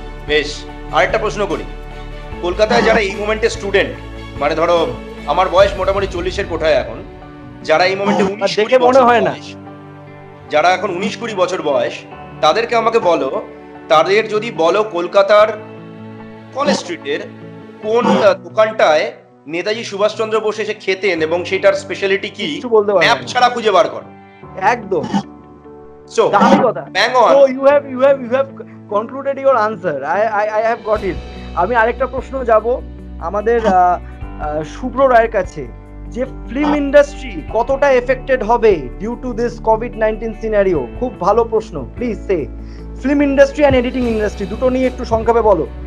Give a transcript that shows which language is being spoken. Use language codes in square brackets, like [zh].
[bn] বেশ, আরেকটা প্রশ্ন করি, কলকাতায় যারা এই মোমেন্টে স্টুডেন্ট, মানে ধরো আমার বয়স মোটামুটি 40-এর কোঠায় এখন, যারা এই মোমেন্টে 19-20 মনে হয় না, যারা এখন 19-20 বছর বয়স, তাদেরকে আমাকে বলো, তাদের যদি বলো কলকাতার কলেজ স্ট্রিটের কোন দোকানটায় নেতাজি সুভাষচন্দ্র বোস এসে খেতেন এবং সেটার স্পেশালিটি কি, ম্যাপ ছাড়া খুঁজে বার কর। একদম। [en] So, bang on. So you have concluded your answer. I have got it. [bn] আমি আরেকটা প্রশ্ন যাব আমাদের শুভ্র রায়ের কাছে, যে ফিল্ম ইন্ডাস্ট্রি কতটা এফেক্টেড হবে [en] Due to this COVID-19 scenario? [bn] খুব ভালো প্রশ্ন, [en] Please say. Film industry and editing industry [bn] দুটো নিয়ে একটু সংক্ষেপে বলো।